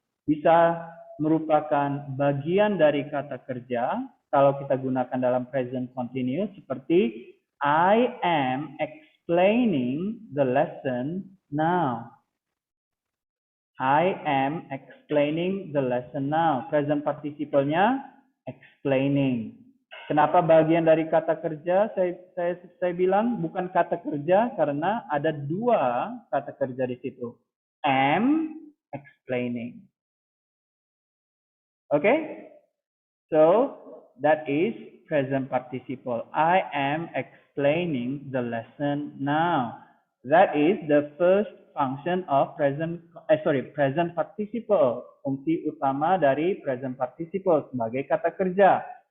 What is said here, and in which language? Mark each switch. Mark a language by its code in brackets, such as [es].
[id] Bisa merupakan bagian dari kata kerja kalau kita gunakan dalam present continuous, seperti [en] I am explaining the lesson now. I am explaining the lesson now. [id] Present participle-nya explaining. Kenapa bagian dari kata kerja? Saya bilang bukan kata kerja karena ada dua kata kerja di situ. [en] Am explaining. Okay? So that is present participle. I am explaining the lesson now. That is the first function of present participle. [id] Fungsi utama dari present participle sebagai kata kerja.